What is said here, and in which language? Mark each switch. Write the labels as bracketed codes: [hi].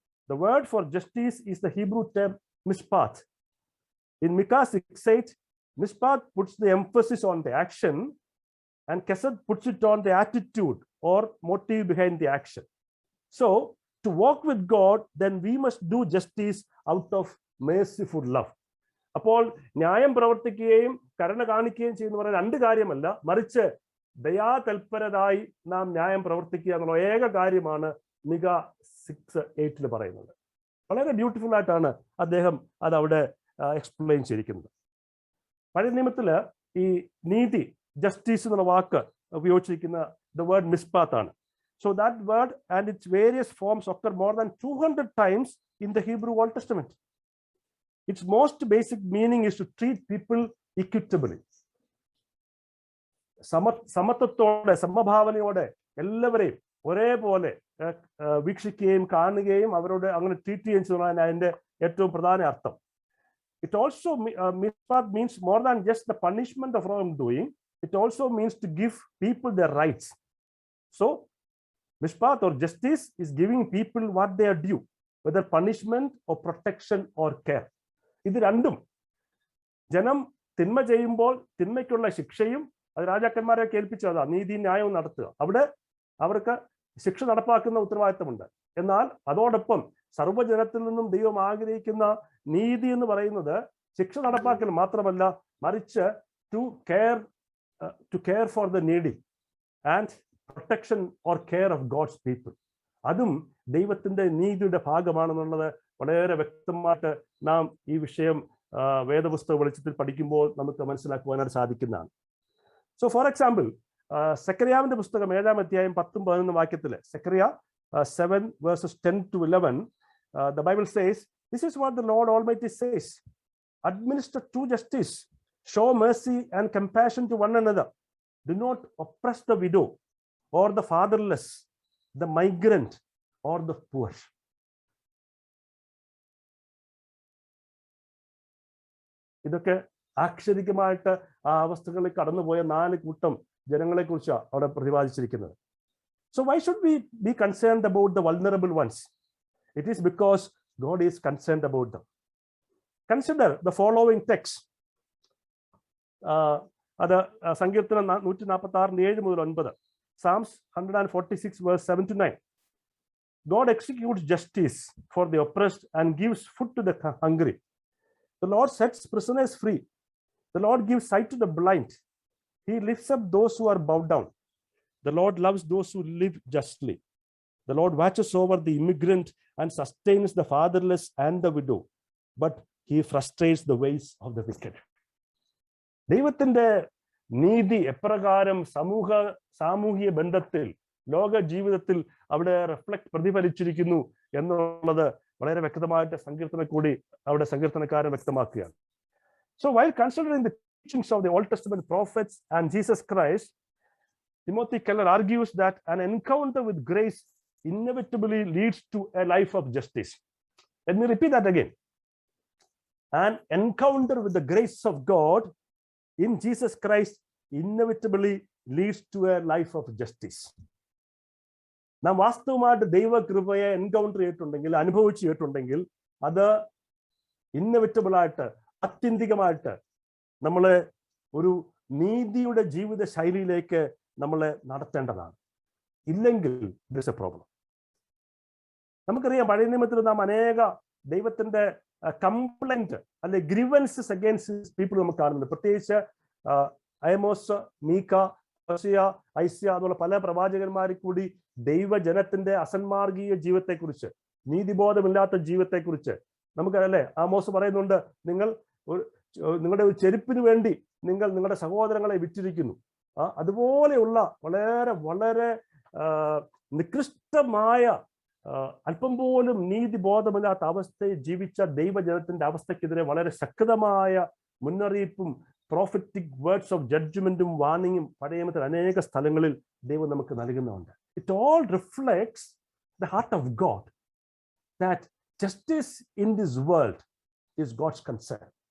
[en] The word for justice is the Hebrew term mishpat. In Micah 6:8, mishpat puts the emphasis on the action, and chesed puts it on the attitude or motive behind the action. So, to walk with God, then we must do justice out of merciful love. [ml] അപ്പോൾ ന്യായം പ്രവർത്തിക്കുകയും കരുണ കാണിക്കുകയും ചെയ്യുന്ന പറയുന്ന രണ്ട് കാര്യമല്ല, മറിച്ച് ദയാതൽപരരായി നാം ന്യായം പ്രവർത്തിക്കുക എന്നുള്ള ഏക കാര്യമാണ് മിക 6:8 പറയുന്നത്. വളരെ ബ്യൂട്ടിഫുൾ ആയിട്ടാണ് അദ്ദേഹം അത് അവിടെ എക്സ്പ്ലെയിൻ ചെയ്തിരിക്കുന്നത്. പഴയ നിയമത്തില് ഈ നീതി, ജസ്റ്റിസ് എന്നുള്ള വാക്ക് ഉപയോഗിച്ചിരിക്കുന്ന ദ വേർഡ് മിസ്പാത്ത് ആണ്. [en] So that word and its various forms occur more than 200 times in the Hebrew Old Testament. Its most basic meaning is to treat people equitably. [ml] സമത്വത്തോടെ, സമഭാവനയോടെ എല്ലാവരെയും ഒരേപോലെ വീക്ഷിക്കുകയും കാണുകയും അവരോട് അങ്ങനെ ട്രീറ്റ് ചെയ്യുകയും ചെയ്യുന്നതാണ് അതിന്റെ ഏറ്റവും പ്രധാന അർത്ഥം. [en] It also means more than just the punishment of wrongdoing. It also means to give people their rights. So mishpat or justice is giving people what they are due, whether punishment or protection or care. [ml] ഇത് രണ്ടും ജനം തിന്മ ചെയ്യുമ്പോൾ തിന്മയ്ക്കുള്ള ശിക്ഷയും, അത് രാജാക്കന്മാരെ കേൾപ്പിച്ചതാ നീതി ന്യായവും നടത്തുക. അവിടെ അവർക്ക് ശിക്ഷ നടപ്പാക്കുന്ന ഉത്തരവാദിത്തമുണ്ട്. എന്നാൽ അതോടൊപ്പം സർവ്വജനത്തിൽ നിന്നും ദൈവം ആഗ്രഹിക്കുന്ന നീതി എന്ന് പറയുന്നത് ശിക്ഷ നടപ്പാക്കൽ മാത്രമല്ല, മറിച്ച് [en] To care for the needy and protection or care of God's people. [ml] അതും ദൈവത്തിന്റെ നീതിയുടെ ഭാഗമാണെന്നുള്ളത് വളരെ വ്യക്തമായിട്ട് നാം ഈ വിഷയം വേദപുസ്തക വെളിച്ചത്തിൽ പഠിക്കുമ്പോൾ നമുക്ക് മനസ്സിലാക്കുവാനായിട്ട് സാധിക്കുന്നതാണ്. [en] so for example, [ml] സെക്കറിയാവിന്റെ പുസ്തകം 7-ാം അധ്യായം 10-11 വാക്യത്തില്, [en] Zechariah 7 verses 10 to 11, the Bible says, this is what the Lord Almighty says: administer true justice, show mercy and compassion to one another, do not oppress the widow or the fatherless, the migrant or the poor. [ml] ഇതൊക്കെ ആക്ഷരികമായിട്ട് ആ അവസ്ഥകളിൽ കടന്നുപോയ 4 കൂട്ടം ജനങ്ങളെ കുറിച്ചാണ് അവിടെ പ്രതിപാദിച്ചിരിക്കുന്നത്. [en] So why should we be concerned about the vulnerable ones? It is because God is concerned about them. Consider the following text. [ml] അത് സങ്കീർത്തനം 146:7-9, [en] Psalms 146 verse 7-9. God executes justice for the oppressed and gives food to the hungry. The Lord sets prisoners free. The Lord gives sight to the blind. He lifts up those who are bowed down. The Lord loves those who live justly. The Lord watches over the immigrant and sustains the fatherless and the widow, but he frustrates the ways of the wicked. [ml] ദൈവത്തിന്റെ നീതി എപ്രകാരം സാമൂഹിക ബന്ധത്തിൽ, ലോക ജീവിതത്തിൽ അവിടെ പ്രതിഫലിച്ചിരിക്കുന്നു എന്നുള്ളത് വളരെ വ്യക്തമായിട്ട് സങ്കീർത്തനക്കാരൻ വ്യക്തമാക്കുകയാണ്. [en] So while considering the teachings of the Old Testament prophets and Jesus Christ, Timothy Keller argues that an encounter with grace inevitably leads to a life of justice. Let me repeat that again. An encounter with the grace of God in Jesus Christ inevitably leads to a life of justice. [ml] നാം വാസ്തവമായിട്ട് ദൈവകൃപയെ encounter ചെയ്തിട്ടുണ്ടെങ്കിൽ, അനുഭവിച്ചിട്ടുണ്ടെങ്കിൽ, അത് inevitable ആയിട്ട്, ആത്യന്തികമായിട്ട് നമ്മളെ ഒരു നീതിയുടെ ജീവിത ശൈലിയിലേക്ക് നമ്മളെ നടത്തേണ്ടതാണ്. ഇല്ലെങ്കിൽ [en] This a problem. [ml] നമുക്കറിയാം, പഴയ നിയമത്തിൽ നാം അനേക ദൈവത്തിന്റെ കംപ്ലൈന്റ് അല്ലെ [en] grievances against people [ml] നമുക്ക് കാണുന്നുണ്ട്. പ്രത്യേകിച്ച് ആമോസ്, മീക്ക, ഹോശേയ, ഐസ്യ എന്നുള്ള പല പ്രവാചകന്മാരിൽ കൂടി ദൈവജനത്തിന്റെ അസന്മാർഗീയ ജീവിതത്തെക്കുറിച്ച്, നീതിബോധമില്ലാത്ത ജീവിതത്തെക്കുറിച്ച് നമുക്കല്ലേ ആമോസ് പറയുന്നുണ്ട്, നിങ്ങളുടെ ഒരു ചെരുപ്പിന് വേണ്ടി നിങ്ങൾ നിങ്ങളുടെ സഹോദരങ്ങളെ വിറ്റിരിക്കുന്നു. അതുപോലെയുള്ള വളരെ വളരെ നികൃഷ്ടമായ, അല്പം പോലും നീതിബോധമില്ലാത്ത അവസ്ഥയിൽ ജീവിച്ച ദൈവജനത്തിന്റെ അവസ്ഥക്കെതിരെ വളരെ ശക്തമായ മുന്നറിയിപ്പും [en] prophetic words of ജഡ്ജ്മെന്റും [ml] വാർണിംഗും പഴയ നിയമത്തിൽ അനേക സ്ഥലങ്ങളിൽ ദൈവം നമുക്ക് നൽകുന്നുണ്ട്. [en] It all reflects the heart of God, that justice in this world is God's concern.